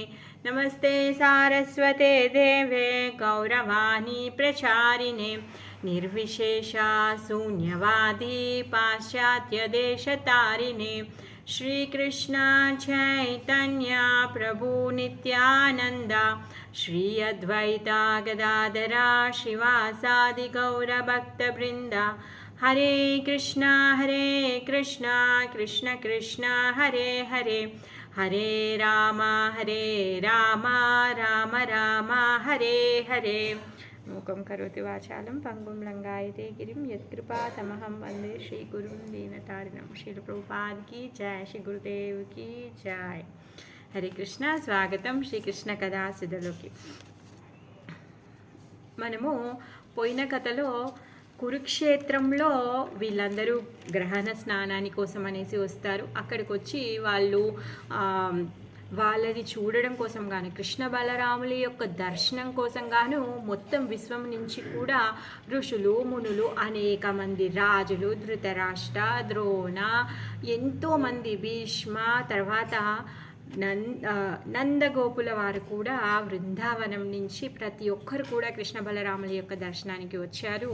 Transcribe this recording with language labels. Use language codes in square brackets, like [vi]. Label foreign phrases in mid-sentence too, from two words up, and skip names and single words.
[sa] नमस्ते सारस्वते देवे गौरवाणी प्रचारिणे निर्विशेषा शून्यवादी पाश्चात्यदेशतारिणे। श्रीकृष्ण चैतन्य प्रभु नित्यानंद श्री अद्वैता गदाधरा श्रीवासादि गौरभक्तवृंद। हरे कृष्णा कृष्ण कृष्ण हरे हरे हरे राम राम राम हरे हरे। मूकं करोति वाचालं पंगुं लंघयते गिरिं यत्कृपातमहं वन्दे श्रीगुरुं दीनतारिणं। [hi] श्रील प्रभुपाद की जय, श्री गुरुदेव की जय। [te] हरे कृष्ण। స్వాగతం శ్రీకృష్ణ కథాసుధలోకి. మనము పోయిన కథలో కురుక్షేత్రంలో వీళ్ళందరూ గ్రహణ స్నానాని కోసం అనేసి వస్తారు. అక్కడికి వచ్చి వాళ్ళు వాళ్ళని చూడడం కోసం గాను, కృష్ణ బలరాముల యొక్క దర్శనం కోసం గాను మొత్తం విశ్వం నుంచి కూడా ఋషులు మునులు, అనేక మంది రాజులు, ధృతరాష్ట్ర, ద్రోణ, ఎంతోమంది, భీష్మ, తర్వాత నందగోపుల వారు కూడా వృందావనం నుంచి ప్రతి ఒక్కరు కూడా కృష్ణ బలరాముల యొక్క దర్శనానికి వచ్చారు.